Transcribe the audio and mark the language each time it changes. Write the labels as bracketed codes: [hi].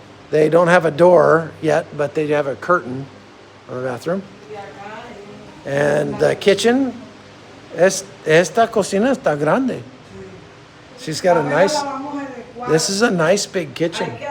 [en] They don't have a door yet, but they have a curtain on the bathroom. And the kitchen. [es] Esta cocina está grande. [en] She's got a nice. This is a nice big kitchen.